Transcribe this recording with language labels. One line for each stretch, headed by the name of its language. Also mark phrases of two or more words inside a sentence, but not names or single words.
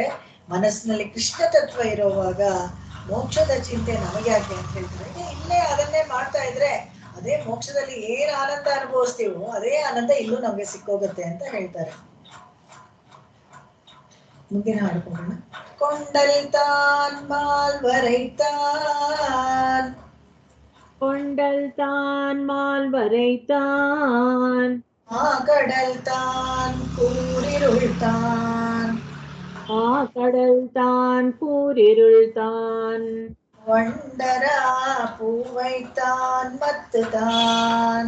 Kannada: ಮನಸ್ಸಿನಲ್ಲಿ ಕೃಷ್ಣ ತತ್ವ ಇರುವಾಗ ಮೋಕ್ಷದ ಚಿಂತೆ ನಮಗೆ ಯಾಕೆ ಅಂತ ಹೇಳ್ತಾರೆ. ಇಲ್ಲೇ ಅದನ್ನೇ ಮಾಡ್ತಾ ಇದ್ರೆ ಅದೇ ಮೋಕ್ಷದಲ್ಲಿ ಏನ್ ಆನಂದ ಅನುಭವಿಸ್ತೀವೋ ಅದೇ ಆನಂದ ಇಲ್ಲೂ ನಮ್ಗೆ ಸಿಕ್ಕೋಗತ್ತೆ ಅಂತ ಹೇಳ್ತಾರೆ. ಮುಂದಿನ ಹಾಡ್ಕೊಳ್ಳೋಣ.
Tamil: கொண்டல்தான் மால்வரைத்தான், கொண்டல்தான் மால்வரைத்தான், கடல்தான் கூரிருள்தான், கடல்தான் கூரிருள்தான், வண்டரா பூவைத்தான் மத்துதான்,